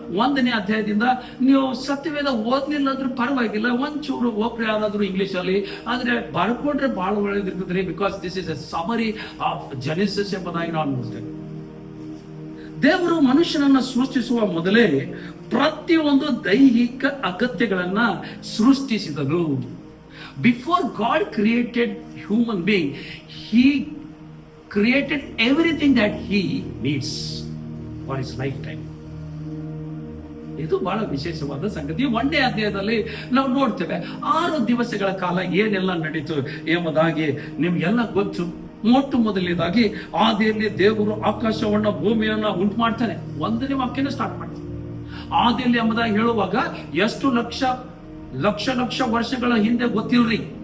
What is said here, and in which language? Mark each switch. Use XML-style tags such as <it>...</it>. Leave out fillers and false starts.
<kn>1ನೇ ಅಧ್ಯಾಯದಿಂದ ನೀವು ಸತ್ಯವೇದ ಓದ್ಲಿಲ್ಲ ಅಂದ್ರೂ ಪರವಾಗಿಲ್ಲ, ಒಂಚೂರು ಓಪ್ರೆ ಆದಾದ್ರು ಇಂಗ್ಲಿಷ್ ಅಲ್ಲಿ, ಆದ್ರೆ ಬರ್ಕೊಂಡ್ರೆ ಬಹಳ ಒಳ್ಳೇದಿರ್ತದ್ರಿ.</kn> <en>because this is a summary of Genesis</en> <kn>ಎಂಬುದಾಗಿ ನಾವು ನೋಡ್ತೇವೆ. ದೇವರು ಮನುಷ್ಯನನ್ನ ಸೃಷ್ಟಿಸುವ ಮೊದಲೇ ಪ್ರತಿಯೊಂದು ದೈಹಿಕ ಅಗತ್ಯಗಳನ್ನ ಸೃಷ್ಟಿಸಿದನು.</kn> <en>Before God created human being, he created everything that he needs for his lifetime.</en> <kn>ಇದು ಬಹಳ ವಿಶೇಷವಾದ ಸಂಗತಿ. 1ನೇ ಅಧ್ಯಾಯದಲ್ಲಿ ನಾವು ನೋಡ್ತೇವೆ 6 ದಿವಸಗಳ ಕಾಲ ಏನೆಲ್ಲ ನಡೀತು ಎಂಬುದಾಗಿ ನಿಮ್ಗೆಲ್ಲ ಗೊತ್ತು. ಮೊಟ್ಟ ಮೊದಲನೇದಾಗಿ ಆದಿಯಲ್ಲಿ ದೇವರು ಆಕಾಶವನ್ನ ಭೂಮಿಯನ್ನ ಉಂಟು ಮಾಡ್ತಾನೆ. 1ನೇ ವಾಕ್ಯನ ಸ್ಟಾರ್ಟ್ ಮಾಡ್ತಾನೆ. ಆದಿಯಲ್ಲಿ ಎಂಬುದಾಗಿ ಹೇಳುವಾಗ ಎಷ್ಟು ಲಕ್ಷ ವರ್ಷಗಳ ಹಿಂದೆ ಗೊತ್ತಿಲ್ರಿ.</kn>